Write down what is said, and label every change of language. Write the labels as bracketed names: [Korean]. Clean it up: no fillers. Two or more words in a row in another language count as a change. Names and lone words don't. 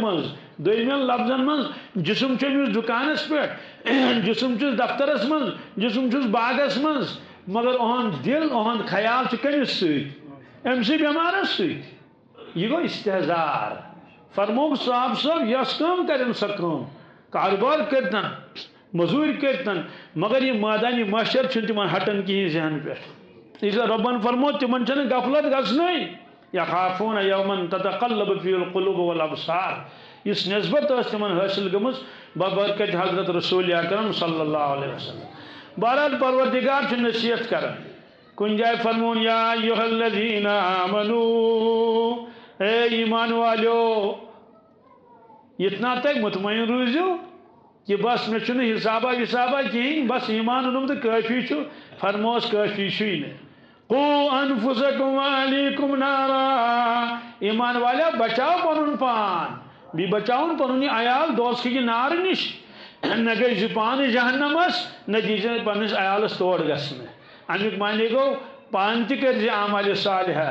[Kashmiri] منٛز دوٚیمٮ۪ن لفظن منٛز جسم چھُ أمِس دُکانس پٮ۪ٹھ جسم چھُس دفترس منٛز جسم چھُس باغس منٛز مگر اُہُنٛد دل اُہُنٛد خیال چھُ کٔمِس سۭتۍ أمسٕے بٮ۪مارس سۭتۍ یہ گوٚو استحزار فرمووُکھ صاحب صٲب یۄس کٲم کرن سۄ کٲم کاروبار کرتن مزوٗرۍ کرتن مگر یہ مٲدانہِ محشر چھُنہٕ تِمن ہٹان کِہیٖنۍ ذہن پٮ۪ٹھ [Urdu] اس لیے [Kashmiri] رۄبن فرمو تِمن چھنہٕ غفلت گژھنٕے [Arabic] یخافون یومن تتقلب فیہ القلوب والابصار [Kashmiri] یُس نسبت ٲس تِمن حٲصِل گٔمٕژ ببرکت حضرت رسول اکرم [Arabic] صلی اللہ علیہ وسلم [Kashmiri] بہرحال پروردگار چھُ نصیحت کران کُنہِ جایہِ فرمون [Arabic] یا ایھا الذین [Kashmiri] آمنو اے ایمان والیو اتنا تک مطمئن روزیو کہ بس مے چھُنہٕ حسابہ وسابہ کہیٖنۍ بس ایمان اوٚنُم تہٕ کٲفی چھُ فرموس کٲفی چھُے نہٕ [Arabic] قو انفسکم واہلیکم نارا [Kashmiri] ایمان والیا بچاو پنُن پان بیٚیہِ بچاوُن پنُن یہِ عیال دوزخٕکہِ نارٕ نِش نہ گئی پان جہنمس نہ دیجیے پنس عیالس توڑ گھن امیک معنی گو پان تہ کر اعمال صالحہ